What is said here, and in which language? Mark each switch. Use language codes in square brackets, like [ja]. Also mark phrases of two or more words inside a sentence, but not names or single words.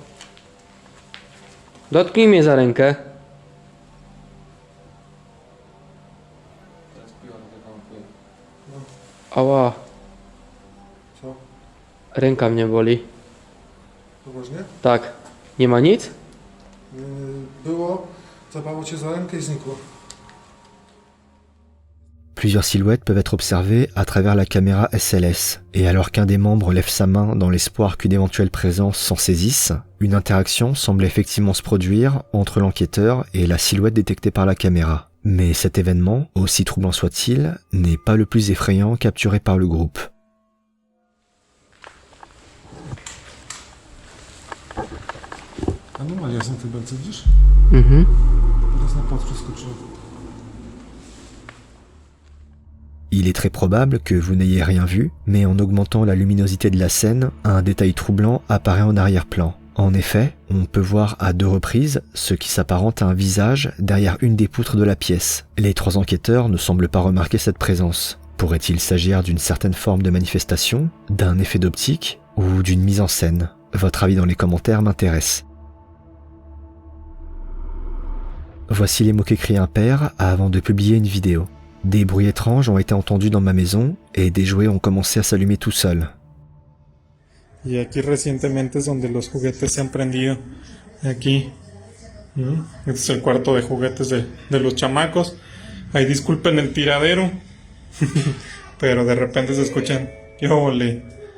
[pl] Dotknij mnie za rękę. Ała, Co? ręka mnie boli. Poważnie? Tak. Nie ma nic? Było, zabało cię za rękę i znikło. [fr] Plusieurs silhouettes peuvent être observées à travers la caméra SLS, et alors qu'un des membres lève sa main dans l'espoir qu'une éventuelle présence s'en saisisse, une interaction semble effectivement se produire entre l'enquêteur et la silhouette détectée par la caméra. Mais cet événement, aussi troublant soit-il, n'est pas le plus effrayant capturé par le groupe. [pl] Anomalia są te belce, widzisz? Mhm. Teraz na płot przeskoczyło. [fr] Il est très probable que vous n'ayez rien vu, mais en augmentant la luminosité de la scène, un détail troublant apparaît en arrière-plan. En effet, on peut voir à 2 reprises ce qui s'apparente à un visage derrière une des poutres de la pièce. Les 3 enquêteurs ne semblent pas remarquer cette présence. Pourrait-il s'agir d'une certaine forme de manifestation, d'un effet d'optique ou d'une mise en scène ? Votre avis dans les commentaires m'intéresse. Voici les mots qu'écrit un père avant de publier une vidéo. Des bruits étranges ont été entendus dans ma maison et des jouets ont commencé à s'allumer tout seuls. [es] Y aquí recientemente es donde los juguetes se han prendido. Aquí. Este es el cuarto de juguetes de los chamacos. Ahí disculpen el tiradero. Pero de repente se escuchan.